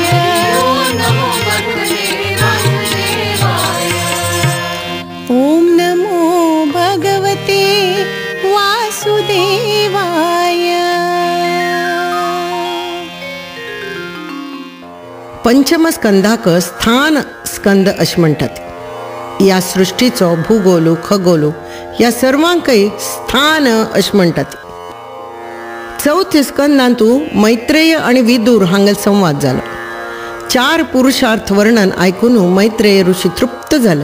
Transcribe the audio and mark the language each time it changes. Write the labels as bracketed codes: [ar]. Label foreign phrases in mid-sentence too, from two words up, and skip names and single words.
[sa] ओम नमो भगवते वासुदेवाय। ओम नमो भगवते वासुदेवाय। [kok] पंचमस्कंदाक स्थान स्कंद अशें म्हणटात. ह्या सृश्टीचो भूगोलू खगोलू ह्या सर्वांकय स्थान अशें म्हणटात. चौथ्या स्कंदांतू मैत्रेय आनी विदूर हांगेल संवाद जालो. 4 पुरुषार्थ वर्णन आयकून मैत्रेय ऋषी तृप्त जाले.